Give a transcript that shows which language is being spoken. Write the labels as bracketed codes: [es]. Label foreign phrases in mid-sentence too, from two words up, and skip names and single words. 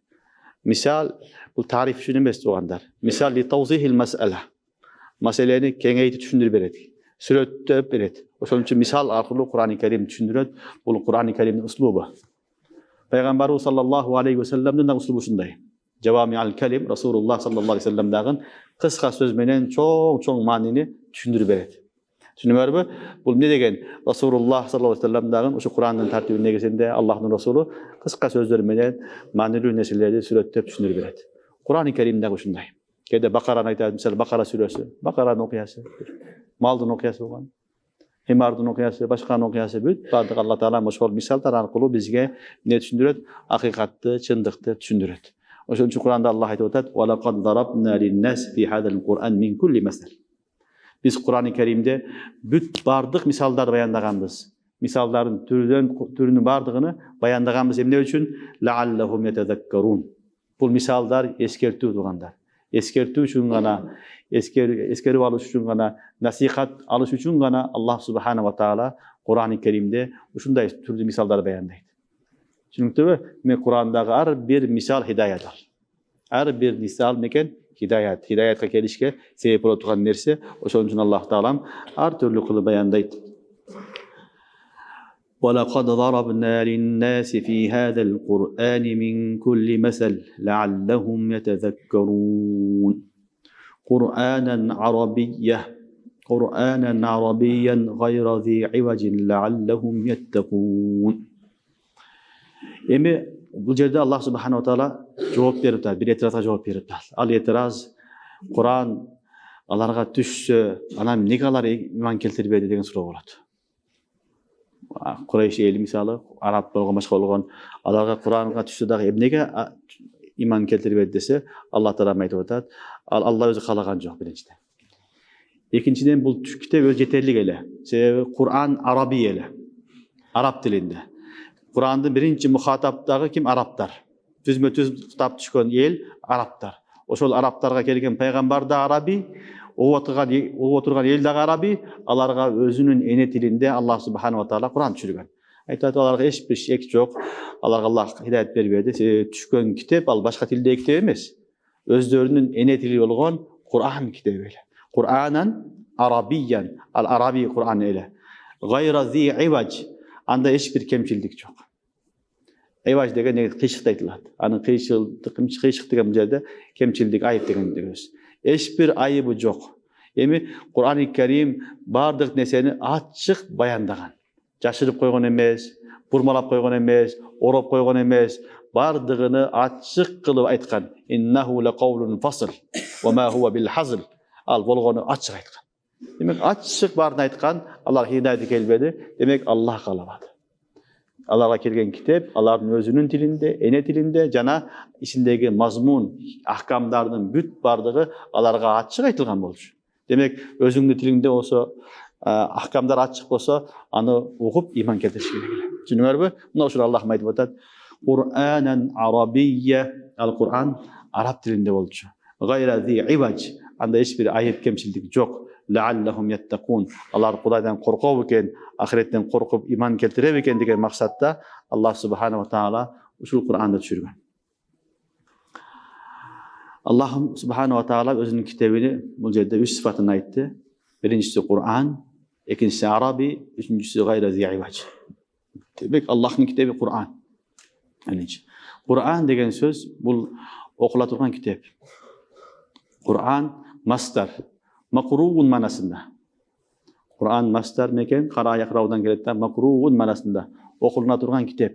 [ky] Мисал бул тариф үчүн эмес туугандар. [ar] مثال لتوضيح المسألة. [ky] Маселени кеңейтип түшүндүрүп берет. Сүрөттөп берет. Ошон үчүн мисал аркылуу Куран-ы Карим түшүндүрөт. Бул Куран-ы Каримдин услубу. Пайгамбарыбыз [ar] صلى الله عليه وسلم [ky] да услубу ушундай. [ar] جوامع الكلم [ky] Расулуллах [ar] صلى الله عليه وسلم [ky] дагы кыска сөз менен чоң маанини түшүндүрүп берет. Түшүнүңөрбү? Бул эмне деген? Расулуллах [ar] صلى الله عليه وسلم [ky] дагы ушу Курандын тартибинин негизинде Аллахтын Расулу кыска сөздөр менен маанилүү нерселерди сүрөттөп түшүндүрүп берет. Куран-ы Карим дагы ушундай. Кээде Бакараны айтат, мисалы Бакара сүрөсү, Бакаранын окуясы, малдын окуясы болгон, химардын окуясы, башканын окуясы бүт бардык Алла таала ошол мисалдар аркылуу бизге эмне түшүндүрөт? Акыйкатты, чындыкты түшүндүрөт. Ошон үчүн Куранда Аллах айтып атат: [ar] "ولقد ضربنا للناس في هذا القرآن من كل مثل." [ky] Биз Куран-ы Каримде бүт бардык мисалдарды баяндаганбыз. Мисалдардын түрүнүн бардыгын баяндаганбыз. Эмне үчүн? [ar] لعلهم يتذكرون. [ky] Бул мисалдар эскертүү туугандар. Эскертүү үчүн гана, эскерип алыш үчүн гана, насихат алыш үчүн гана Аллах [ar] سبحانه وتعالى [ky] Куран-ы Каримде ушундай түрдүү мисалдар баяндайт. Түшүнүктүбү? Мен Курандагы ар бир мисал хидаяттыр. Ар бир мисал мекен хидаят. Хидаятка келишке себеп боло турган нерсе, ошон үчүн Аллах таалам ар түрлүү кылып баяндайт. [ar] وَلَقَدْ ضَرَبْنَا لِلنَّاسِ فِي هَذَا الْقُرْآنِ مِنْ كُلِّ مَثَلٍ لَعَلَّهُمْ يَتَذَكَّرُونَ قُرْآنًا عَرَبِيًّا غَيْرَ ذِي عِوَجٍ لَعَلَّهُمْ يَتَّقُونَ. [ky] Эми бул жерде Аллах [ar] سبحانه وتعالى [ky] жооп берип атат, бир этиразга жооп берип атат. Ал этираз Куран аларга түшсө, анан эмнеге алар иман келтирбеди деген суроо болот. Курайш эли мисалы, араб болгон, башка болгон, аларга Куранга түшсө дагы эмнеге иман келтирбеди десе, Аллах таала айтып атат, Алла өзү каалаган жок биринчиден. Экинчиден бул китеп өзү жетерлик эле. Себеби Куран араби эле. Араб тилинде. Курандын биринчи мухатаптагы ким? Арабтар. Түзмө-түз китап түшкөн эл арабтар. Ошол арабтарга келген пайгамбар да араби, отурган эл дагы араби, аларга өзүнүн эне тилинде Аллах [ar] سبحانه وتعالى [ky] Куран түшүргөн. Айтат, аларга эч бир шек жок. Аларга Аллах хидаят бербеди. Түшкөн китеп ал башка тилдеги китеп эмес. Өздөрүнүн эне тили болгон Куран китеби эле. [ar] قرآنا عربيا, [ky] ал араби Куран эле. [ar] غير ذي عوج. [ky] Анда эч бир кемчилдик жок. Иваж деген кыйшык айтылат. Анын кыйшык деген жерде кемчилдик, айып деген сөз. Эч бир айыбы жок. Эми Куран-ы Карим бардык нерсени ачык баяндаган. Жашырып койгон эмес, бурмалап койгон эмес, ороп койгон эмес, бардыгыны ачык кылып айткан. [ar] إنه لقول فصل وما هو بالهزل. [ky] Ал болгону ачык айткан. Демек ачык барын айткан, алар хидаяты келбеди. Демек Аллах каалабады. Аларга келген китеп алардын өзүнүн тилинде, эне тилинде жана ичиндеги мазмун, ахкамдардын бүт бардыгы аларга ачык айтылган болчу. Демек, өзүңдүн тилиңде болсо, ахкамдар ачык болсо, аны угуп иман келтириш керек. Түшүндүңөрбү? Мына ушул Аллах айтып атат. [ar] قرآنا عربيا. [ky] Аль-Куран араб тилинде болчу. [ar] غير ذي عوج. [ky] Анда эч бир айып кемчилдик жок. [ar] لعلهم يتقون. [ky] Алар Кудайдан коркоб экен, ахиреттен коркуп иман келтире экен деген максатта Аллах [ar] سبحانه وتعالى [ky] ушул Кур'анды түшүргөн. Аллах [ar] سبحانه وتعالى [ky] өзүнүн китебини бул жерде 3 сыфатын айтты. Биринчиси Кур'ан, экинчиси араби, үчүнчүсү [ar] غير ذي عوج. [ky] Демек, Аллахтын китеби Кур'ан. Кур'ан деген сөз бул окула турган китеп. Кур'ан мастар, макруун манасында. Кур'ан мастар мекен, кара якраудан келет да, макруун манасында окулуна турган китеп.